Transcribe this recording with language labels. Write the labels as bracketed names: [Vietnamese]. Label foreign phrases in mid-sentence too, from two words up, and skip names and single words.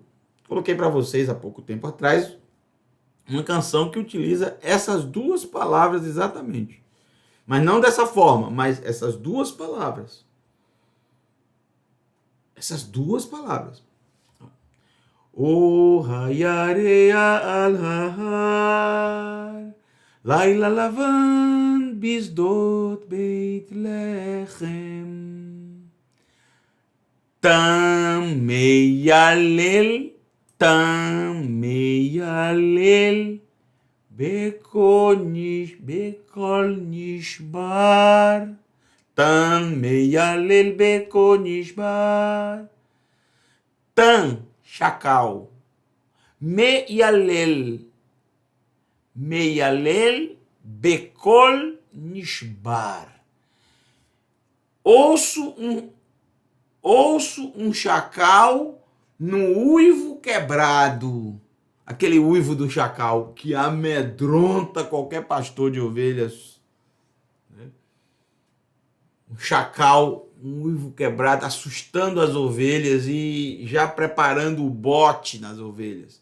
[Portuguese] Coloquei para vocês há pouco tempo atrás uma canção que utiliza essas duas palavras exatamente. Mas não dessa forma, mas essas duas palavras. Essas duas palavras. [Hebrew] הו הירח על ההר, לילה לבן בשדות בית לחם, תן מילל, בקול נשבר, תן מילל בקול נשבר, תן, chacal, מילל, בקול נשבר. [Portuguese] Ouço um chacal no uivo quebrado. Aquele uivo do chacal que amedronta qualquer pastor de ovelhas. Um chacal, um uivo quebrado, assustando as ovelhas e já preparando o bote nas ovelhas.